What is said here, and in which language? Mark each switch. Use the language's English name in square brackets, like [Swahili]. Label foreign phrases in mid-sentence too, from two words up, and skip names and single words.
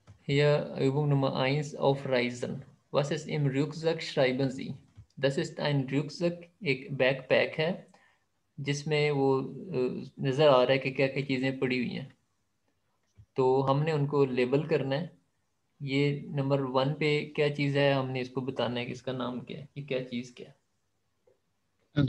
[German] Hier Übung Nummer 1 auf Reisen. Was ist im Rucksack, schreiben Sie. Das ist ein Rucksack, [Urdu] ایک بیک پیک ہے جس میں وہ نظر آ رہا ہے کہ کیا کیا چیزیں پڑی ہوئی ہیں، تو ہم نے ان کو لیبل کرنا ہے. یہ نمبر 1 پہ کیا چیز ہے، ہم نے اس کو بتانا ہے کہ اس کا نام کیا ہے، کہ کیا چیز کیا ہے.